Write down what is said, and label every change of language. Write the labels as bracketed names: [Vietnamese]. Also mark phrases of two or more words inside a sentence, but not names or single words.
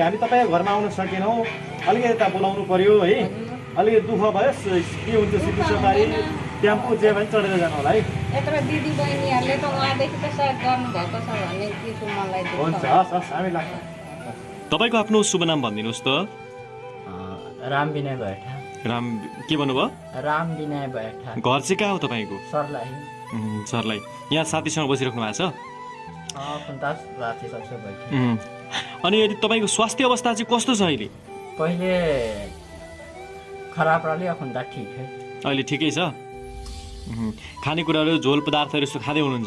[Nepali] हामी तपाईँको घरमा आउन सकेनौँ, अलिकति यता बोलाउनु पर्यो है। अलिकति दुःख भयो। के हुन्छ सिधै सफारी टेम्पो जे पनि चढेर जानु होला है। यत्र दिदी बहिनीहरूले त उहाँदेखि त सहयोग गर्नुभएको छ भन्ने चिजो मलाई हुन्छ, हस् हस्, हामी लाग्छौँ। तपाईँको आफ्नो शुभ नाम भनिदिनुहोस् त। राम विनय बैठा। राम के भन्नुभयो? राम विनय बैठा। घर चाहिँ कहाँ हो तपाईँको? सर्लाही। सर्लाही। यहाँ साथीसँग बसिराख्नु भएको छ? अनि यदि तपाईँको स्वास्थ्य अवस्था चाहिँ कस्तो छ अहिले? [Maithili] पहिले खराब रहले, अब त ठिक है। [Nepali] अहिले ठिकै छ? खानेकुराहरू झोल पदार्थहरू यस्तो खाँदै हुनुहुन्छ?